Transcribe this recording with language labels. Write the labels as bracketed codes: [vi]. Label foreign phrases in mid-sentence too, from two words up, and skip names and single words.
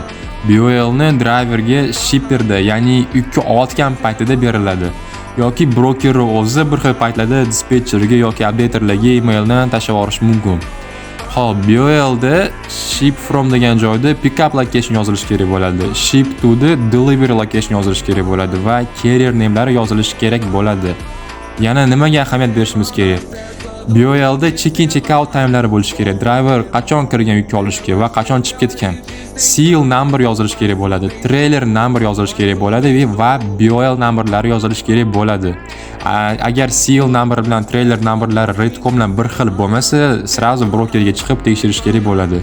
[uz] BOL ni driverga shipperda, ya'ni yukni olayotgan paytida beriladi. Yoki broker o'zi bir xil paytlarda dispetcherga yoki updaterlarga emailni tashlab yuborish mumkin. Xo'p, BOLda [en] ship from [uz] degan joyda [en] pickup location [uz] yozilishi kerak bo'ladi. [en] Ship to the delivery location [uz] yozilishi kerak bo'ladi va [en] carrier namelari [uz] yozilishi kerak bo'ladi. Yana nimaga ahamiyat berishimiz kerak? BOLda [en] check-in check-out timelari [uz] bo'lishi kerak. Driver qachon kirgan yukni olishga va qachon chiqib ketgan. [en] Serial number [uz] yozilishi kerak bo'ladi. [en] Trailer number [uz] yozilishi kerak bo'ladi va [en] BOL numberlari [uz] yozilishi kerak bo'ladi. Agar [en] serial number [uz] bilan [en] trailer numberlari [uz] Redcom bilan bir xil bo'lmasa, srazu brokerga chiqib tekshirish kerak bo'ladi.